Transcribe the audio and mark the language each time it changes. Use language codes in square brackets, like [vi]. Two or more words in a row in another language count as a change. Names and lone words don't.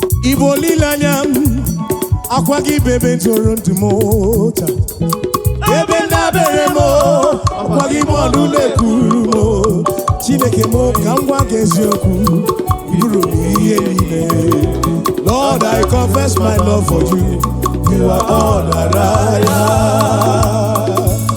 [ig] Igbo olileanya m, akwa gị bebe ntụrụ ndụ m taa. Ebe ndabere m, ọkwa gị bụ ọnụ na-ekwuru m. Chineke m, ka m gwa gị eziokwu, ị bụrụ m ihe niile. [en] Lord, I confess my love for you. You are all that I have.